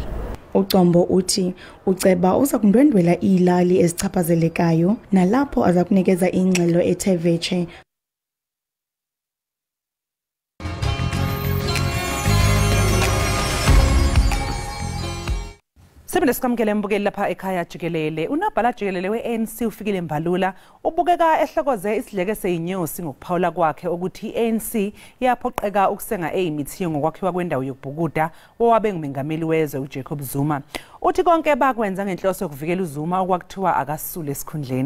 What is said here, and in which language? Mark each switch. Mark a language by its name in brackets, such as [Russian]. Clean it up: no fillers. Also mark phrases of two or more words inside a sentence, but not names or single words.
[Xhosa] Ucombo uthi uceba uza kundwendwela iilali ezichaphazelekayo nalapho aza kunikeza ingxelo ethe vetshe. Sibende sikamkele mbukeli lapha ekhaya Jikelele. [Zulu] Unabhala Jikelele we-ANC ufikile Mbalula ubukeka ehlokoze isidleke seyinyosi ngokuphawula kwakhe ukuthi i-ANC yaphoqeka ukusenga eyimithiyo ngokwakhiwa kwendawo yokubhukuda owabe ngumengameli wezwe uJacob Zuma. Uthi konke bakwenza ngenhloso yokuvikela uZuma okwakuthiwa akasule esikhundleni.